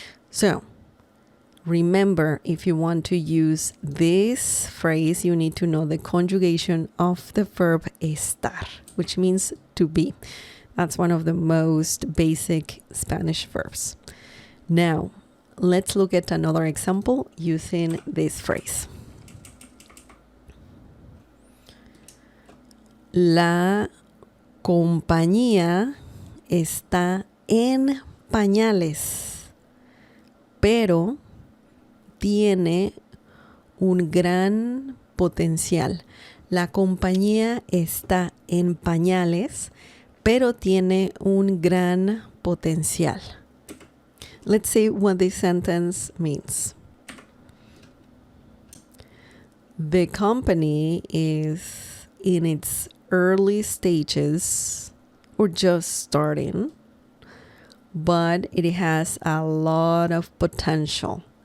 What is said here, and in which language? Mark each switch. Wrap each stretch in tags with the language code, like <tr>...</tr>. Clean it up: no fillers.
<en>So remember, if you want to use this phrase, you need to know the conjugation of the verb estar, which means to be. That's one of the most basic Spanish verbs. Now, let's look at another example using this phrase.</en> <es>La compañía está en pañales, pero tiene un gran potencial. La compañía está en pañales, pero tiene un gran potencial.</es> <en>Let's see what this sentence means. The company is in its early stages or just starting, but it has a lot of potential.</en>